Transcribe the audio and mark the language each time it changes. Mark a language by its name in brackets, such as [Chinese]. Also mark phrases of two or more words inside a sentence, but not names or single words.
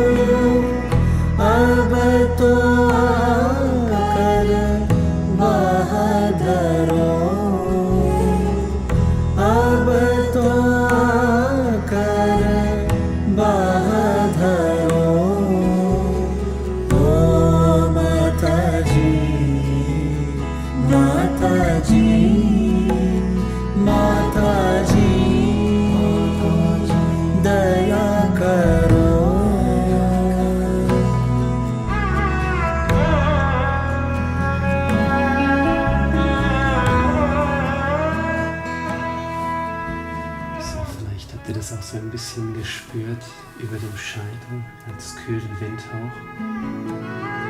[Hindi] अब तो आकर बहादरो, अब तो आकर बहादरो। ओ माता जी, माता जी, माता जी दया करो। [German] So, vielleicht habt ihr das auch so ein bisschen gespürt über dem Scheitel als kühlen Windhauch.